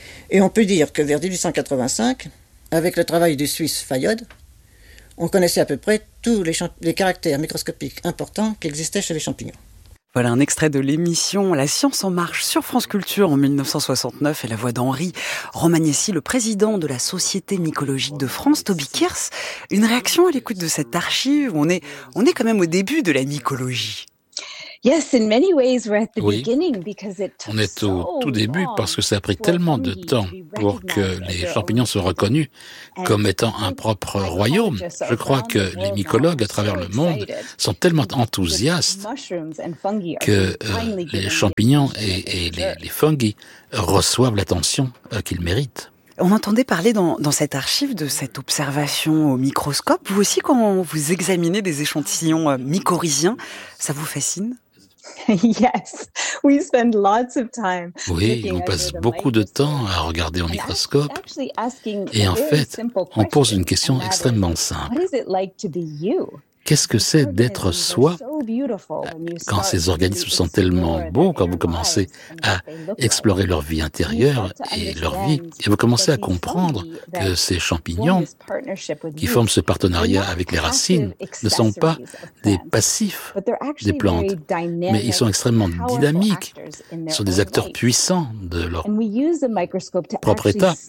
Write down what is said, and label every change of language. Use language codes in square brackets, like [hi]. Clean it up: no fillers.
[fr] Et on peut dire que vers 1885, avec le travail du Suisse Fayode, on connaissait à peu près tous les caractères microscopiques importants qui existaient chez les champignons. Voilà un extrait de l'émission La Science en Marche sur France Culture en 1969 et la voix d'Henri Romagnessi, le président de la Société mycologique de France, Toby Kears. Une réaction à l'écoute de cette archive, on est quand même au début de la mycologie. [en] Yes, in many ways we're at the beginning because it took [fr] on est au tout début parce que ça a pris tellement de temps pour que les champignons soient reconnus comme étant un propre royaume. Je crois que les mycologues à travers le monde sont tellement enthousiastes que les champignons et les fungi reçoivent l'attention qu'ils méritent. On entendait parler dans cette archive de cette observation au microscope. Vous aussi, quand vous examinez des échantillons mycorhiziens, ça vous fascine ? [en] Yes, we spend lots of time. [fr] Oui, on passe beaucoup de temps à regarder au microscope. Et en fait, on pose une question extrêmement simple. Qu'est-ce que c'est d'être soi quand ces organismes sont tellement beaux, quand vous commencez à explorer leur vie intérieure et leur vie, et vous commencez à comprendre que ces champignons qui forment ce partenariat avec les racines ne sont pas des passifs des plantes, mais ils sont extrêmement dynamiques, sont des acteurs puissants de leur propre état.